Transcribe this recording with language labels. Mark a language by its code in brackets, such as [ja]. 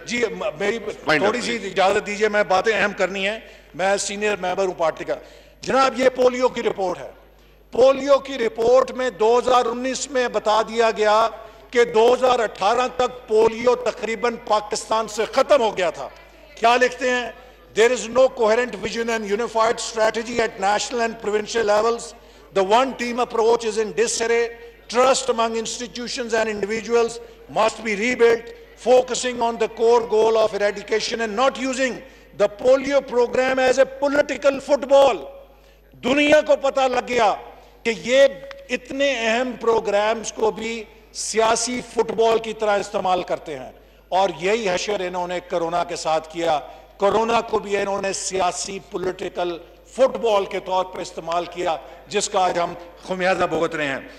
[ur] جی میری تھوڑی سی اجازت دیجئے, میں باتیں اہم کرنی ہیں, میں سینئر ممبر ہوں پارٹی کا. جناب یہ پولیو کی رپورٹ ہے. پولیو کی رپورٹ میں 2019 میں بتا دیا گیا کہ 2018 تک پولیو تقریباً پاکستان سے ختم ہو گیا تھا. کیا لکھتے ہیں؟ [en] There is no coherent vision and unified strategy at national and provincial levels. The one-team approach is in disarray. Trust among institutions and individuals must be rebuilt, focusing on the core goal of eradication and not using the polio program as a political football. [ur] دنیا کو پتہ لگ گیا کہ یہ اتنے اہم programmes کو بھی سیاسی فٹ بال کی طرح استعمال کرتے ہیں, اور یہی حشر انہوں نے کرونا کے ساتھ کیا. کرونا کو بھی انہوں نے سیاسی پولیٹیکل فٹ بال کے طور پر استعمال کیا, جس کا آج ہم خمیازہ بھگت رہے ہیں.